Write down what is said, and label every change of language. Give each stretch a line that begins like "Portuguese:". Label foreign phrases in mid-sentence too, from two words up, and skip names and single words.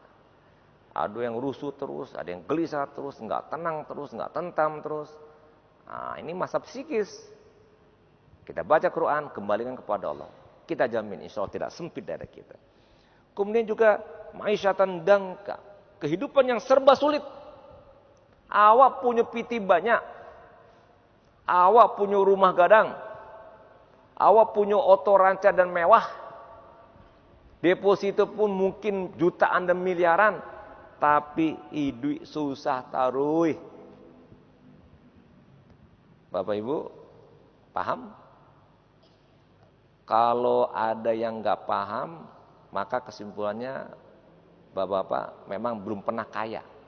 Indonesian: Ada yang rusuh terus, ada yang gelisah terus, nggak tenang terus, nggak tentam terus. Nah, ini masa psikis. Kita baca Quran, kembalikan kepada Allah. Kita jamin insya Allah tidak sempit dada kita. Kemudian juga
Arabic: معيشة ضنكا,
Indonesian: kehidupan yang serba sulit.
Minangkabau: Awak punya piti banyak, awak punya rumah gadang, awak punya oto ranca dan mewah, deposito pun mungkin jutaan dan miliaran, tapi hidup susah taruh.
Indonesian: Bapak Ibu paham? Kalau ada yang nggak paham, maka kesimpulannya Bapak-bapak memang belum pernah kaya.